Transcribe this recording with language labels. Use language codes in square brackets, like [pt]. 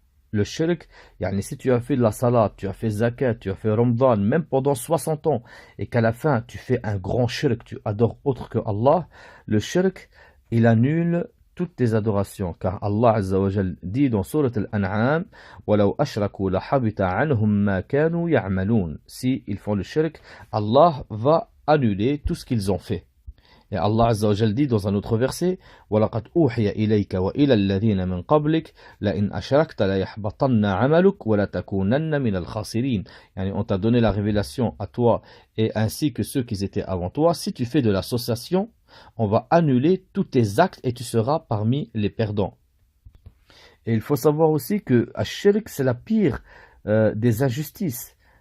[fr] Le shirk, si tu as fait de la salat, tu as fait zakat, tu as fait ramadan, même pendant 60 ans, et qu'à la fin tu fais un grand shirk, tu adores autre que Allah, le shirk, il annule toutes tes adorations. Car Allah Azza wa Jal dit dans Surat Al-An'am, [ar] وَلَوْ أَشْرَكُوا لَحَبِطَ عَنْهُمْ مَا كَانُوا يَعْمَلُونَ. [fr] Si ils font le shirk, Allah va annuler tout ce qu'ils ont fait. Et Allah Azza wa Jal dit dans un autre verset, [ar] وَلَقَدْ أُوحِيَ إِلَيْكَ وَإِلَى الَّذِينَ مِنْ قَبْلِكَ لَإِنْ أَشْرَكْتَ لَيَحْبَطَنَّ عَمَلُكَ وَلَتَكُونَنَّ مِنَ الْخَاسِرِينَ. [fr] On t'a donné la révélation à toi et ainsi que ceux qui étaient avant toi. Si tu fais de l'association, on va annuler tous tes actes et tu seras parmi les perdants. Et il faut savoir aussi que Ash-Shirk c'est la pire des injustices.